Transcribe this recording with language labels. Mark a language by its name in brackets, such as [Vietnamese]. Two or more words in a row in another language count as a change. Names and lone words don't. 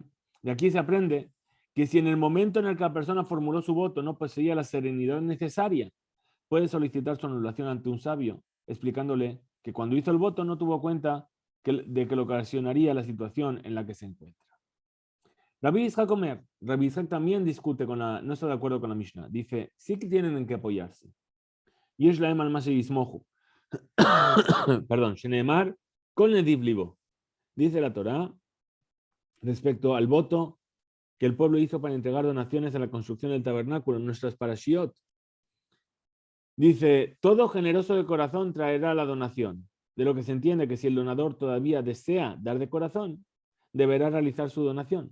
[Spanish] De aquí se aprende que si en el momento en el que la persona formuló su voto no poseía la serenidad necesaria, puede solicitar su anulación ante un sabio, explicándole que cuando hizo el voto no tuvo cuenta de que lo ocasionaría la situación en la que se encuentra. [Hebrew] רבי יצחק אומר, [Spanish] Rabbi Yitzhak también discute no está de acuerdo con la Mishnah. Dice, sí que tienen en qué apoyarse. [Hebrew] יש להם על מה שיסמכו. Perdón, שנאמר, כל נדיב לבו. [Spanish] Dice la Torá, respecto al voto que el pueblo hizo para entregar donaciones a la construcción del tabernáculo en nuestras parashiot. Dice, todo generoso de corazón traerá la donación. De lo que se entiende que si el donador todavía desea dar de corazón, deberá realizar su donación.